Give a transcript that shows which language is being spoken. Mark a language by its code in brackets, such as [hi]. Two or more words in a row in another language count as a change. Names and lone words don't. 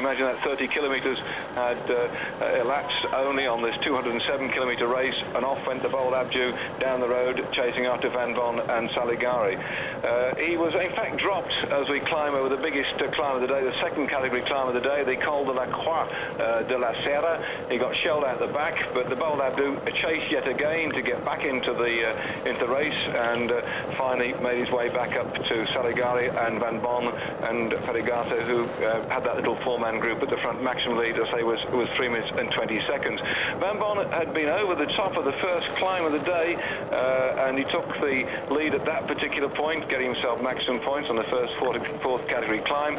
[en] Imagine that 30 kilometres had elapsed only on this 207 kilometre race, and off went the bold Abdu down the road chasing after Van Bon and Saligari. He was in fact dropped as we climb over the biggest climb of the day, the 2nd category climb of the day, the Col de la Croix de la Serra. He got shelled out the back, but the bold Abdu chased yet again to get back into the race, and finally made his way back up to Saligari and Van Bon and Ferigato, who had that little 4-man group at the front. Maximum lead, I say, was 3 minutes and 20 seconds. Van Bon had been over the top of the first climb of the day, and he took the lead at that particular point, getting himself maximum points on the first 4th category climb.